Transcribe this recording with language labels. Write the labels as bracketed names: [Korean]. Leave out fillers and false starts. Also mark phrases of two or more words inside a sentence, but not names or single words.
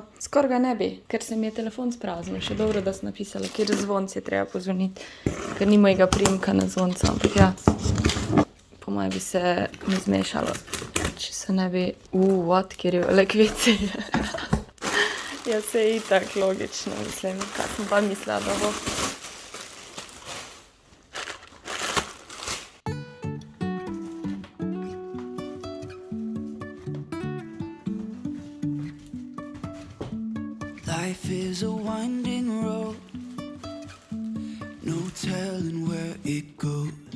[Slovenian] Skoraj ga ne bi, ker se mi je telefon spraznil, še dobro, da sem napisala, kjer zvonci je treba pozvoniti, ker ni mojega priimka na zvonca, ampak ja, po moje bi se mi zmešalo, če se ne bi, what, kjer je velik WC. Ja, se je itak logično, mislim, kaj sem pa mislila, da bo. [English] Life is a winding road, no telling where it goes.